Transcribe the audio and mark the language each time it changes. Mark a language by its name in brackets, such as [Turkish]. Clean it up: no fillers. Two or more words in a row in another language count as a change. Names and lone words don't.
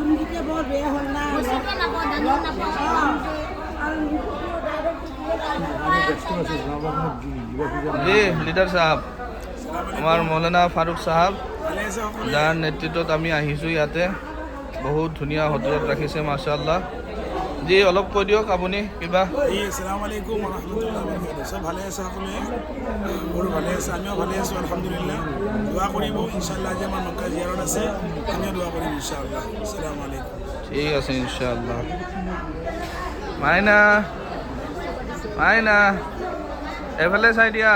[Assamese] জি লিডাৰ সাহেব, আমাৰ মৌলানা ফাৰুক সাহেব, যাৰ নেতৃত্বত আমি আহিছোঁ ইয়াতে। বহুত ধুনীয়া হোটেলত ৰাখিছে মাশাআল্লাহ। জি অলপ কৈ দিয়ক আপুনি কিবা। [Arabic] السلام عليكم ورحمة الله وبركاته. [Assamese] সব ভালে আছে সকলোৱে? বহুত ভালে আছে, আমিও ভালে আছোঁ আলহামদুলিল্লাহ। দোয়া কৰিব ইনশাআল্লাহ। আজি আমাৰ মক্কা জিয়াৰত আছে, আমিও দোয়া কৰিম ইনশাআল্লাহ। [Arabic] السلام عليكم. [Assamese] ঠিক আছে ইনশাআল্লাহ। মাইনা এফালে চাই দিয়া।